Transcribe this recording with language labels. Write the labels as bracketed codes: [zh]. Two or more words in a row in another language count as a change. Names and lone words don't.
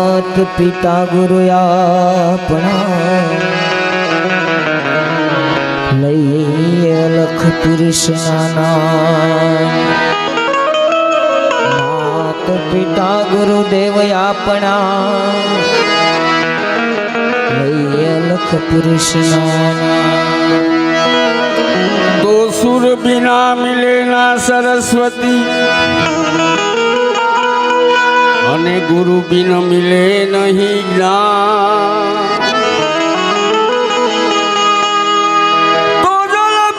[gu] માત પિતા ગુરુ આપણા લઈએ લખ પુરુષ નામ માત પિતા ગુરુ દેવ આપણા લઈએ લખ પુરુષ નામ [hi] तो सुर बिना मिले ना सरस्वती અને गुरु बिन मिले नहीं ज्ञान तो जल